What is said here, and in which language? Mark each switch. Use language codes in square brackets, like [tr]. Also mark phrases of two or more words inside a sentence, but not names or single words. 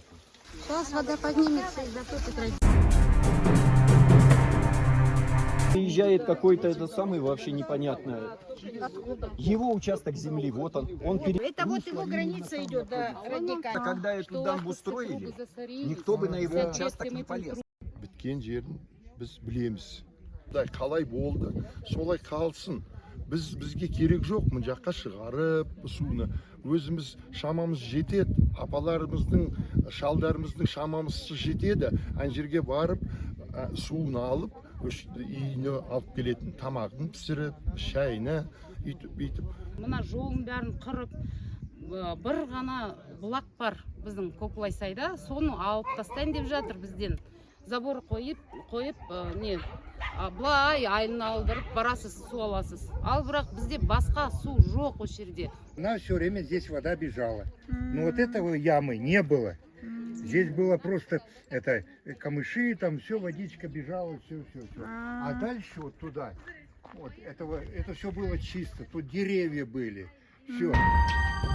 [ru] Сейчас вода поднимется и затопит родник. Приезжает какой-то это самый вообще непонятно. Его участок земли, вот он Это вот его граница идет до родника. Когда эту дамбу строили, никто бы на его участок не полез. [kk] Біткен жерін біз білеміз. Қалай болды, солай қалсын. Бізге керек жоқ, мына жаққа шығарып суны. Өзіміз шамамыз жетеді, апаларымыздың, шалдарымыздың шамамыз жетеді. Ана жерге барып, суын алып, үйіне алып келетін тамағын пісіріп, шайны үйтіп. Мына жолын бәрін қырып, бір ғана бұлақ бар біздің Көкбайсайда, соны алып тастайын деп жатыр бізден. Забор қойып, не, былай айын алдырып барасыз, су аласыз. Ал бірақ бізде басқа су жоқ осы жерде. [ru] У нас все время здесь вода бежала. Но вот этого ямы не было. Здесь было просто это камыши, там все, водичка бежала, все. А дальше вот туда, вот это все было чисто, тут деревья были, все.